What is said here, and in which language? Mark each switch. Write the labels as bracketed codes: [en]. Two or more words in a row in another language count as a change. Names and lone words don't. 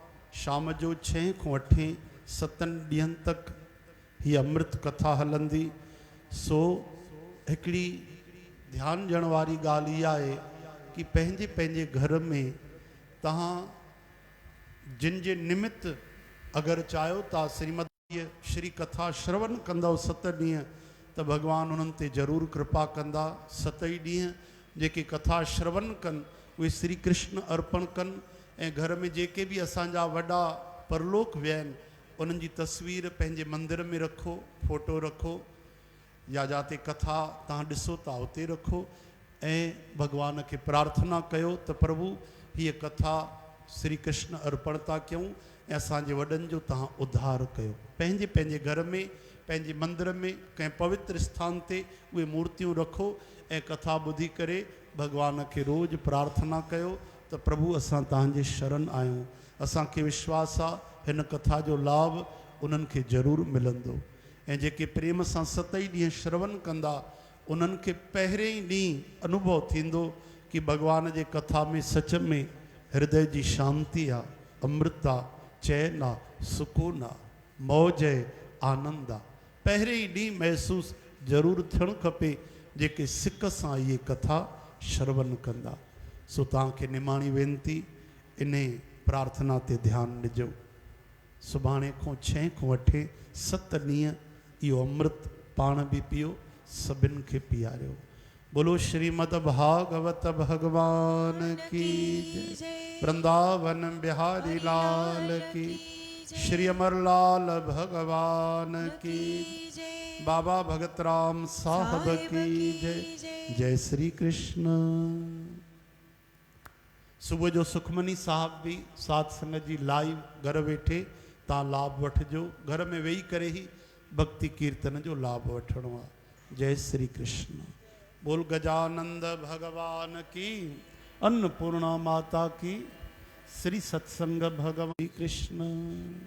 [sd] शाम जो 6 खां 8 7 ॾींहंनि तक ही अमृत कथा हलंदी। सो हिकिड़ी ध्यानु ॾियण वारी ॻाल्हि इहा आहे कि पंहिंजे पंहिंजे घर में तव्हां जिन जे निमित्त अगरि चाहियो था श्रीमद श्री कथा श्रवण कंदव 7 ॾींहं त भॻवानु उन्हनि ते ज़रूरु कृपा कंदा। 7 ई ॾींहं जेके कथा श्रवण कनि उहे श्री कृष्ण अर्पण कनि ऐं घर में जेके बि असांजा वॾा परलोक विया आहिनि उन्हनि जी तस्वीर पंहिंजे मंदिर में रखो, फोटो रखो, या जाते कथा तव्हां ॾिसो था उते रखो ऐं भॻवान खे प्रार्थना कयो त प्रभु हीअ कथा श्री कृष्ण अर्पण था कयूं ऐं असांजे वॾनि जो तव्हां उद्धार कयो। पंहिंजे पंहिंजे घर में, पंहिंजे मंदिर में, कंहिं पवित्र स्थान ते उहे मूर्तियूं रखो ऐं कथा ॿुधी करे भॻवान खे रोज़ु प्रार्थना कयो त प्रभु असां तव्हांजे शरण आहियूं। असांखे विश्वास आहे हिन कथा जो लाभ उन्हनि खे ज़रूरु मिलंदो ऐं जेके प्रेम सां 7 ई ॾींहं श्रवण कंदा उन्हनि खे पहिरें ई ॾींहुं अनुभव थींदो कि भॻवान जे कथा में सच में हृदय जी शांती आहे, अमृत आहे, चैन आहे, सुकून आहे, मौज आहे, आनंद आहे। पहिरें ई ॾींहुं महसूसु ज़रूरु थियणु खपे जेके सिक सां इहे कथा श्रवण कंदा। सो तव्हांखे निमाणी वेनती इन प्रार्थना ते ध्यानु ॾिजो। सुभाणे खां 6 खां 8 7 ॾींहं इहो अमृत पाण बि पियो, सभिनि खे पीआरियो। [hi] बोलो श्रीमद भागवत भगवान की जय। वृंदावन बिहारी लाल की, श्री अमरलाल भगवान की, बाबा भगत राम साहब की जय। [sd] जय श्री कृष्ण। सुबह जो सुखमनी साहब भी सात संगत जी लाइव घर वेठे तव्हां लाभ वठिजो। घर में वेही करे ही भक्ति कीर्तन जो लाभ वठणो आहे। [hi] जय श्री कृष्ण। बोल गजानंद भगवान की, अन्नपूर्णा माता की, श्री सत्संग भगवान कृष्ण।